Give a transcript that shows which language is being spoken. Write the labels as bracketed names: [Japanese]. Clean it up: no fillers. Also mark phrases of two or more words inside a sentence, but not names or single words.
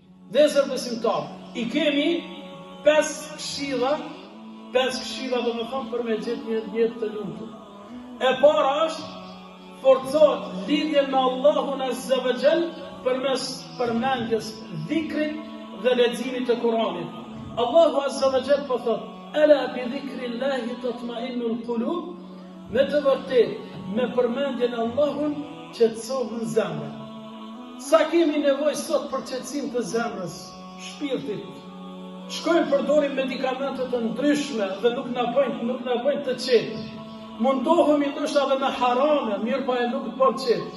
[Albanian] Vëllezër besimtar, i kemi 5 këshilla do me thonë për me gjithë një jetë të lumtur. E para është forcohet lidhjen me Allahun [Arabic] عز وجل [Albanian] përmes përmendjes, dhikrit dhe leximit të Kuranit. Allahu [Arabic] عز وجل [Albanian] po thot: [Arabic] "ألا بذكر الله تطمئن القلوب", [Albanian] me të vërtetë me përmendjen e Allahut qetësohen zemrat. Sa kemi nevojë sot për qetësim të zemrës, shpirtit. Shkojmë përdorim medikamente të ndryshme dhe nuk na bëjnë të qetë. Mundohemi ndoshta edhe me harame, mirë po e nuk të bën qetë.